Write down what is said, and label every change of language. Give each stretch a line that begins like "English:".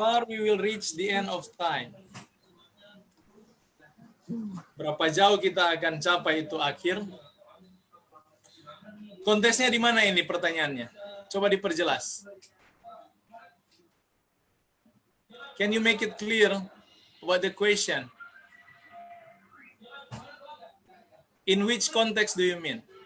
English: How far we will reach the end of time?
Indonesian: Berapa jauh kita akan capai itu akhir? Konteksnya di mana ini pertanyaannya? Coba diperjelas.
English: Can you make it clear what the question? In which context do you mean?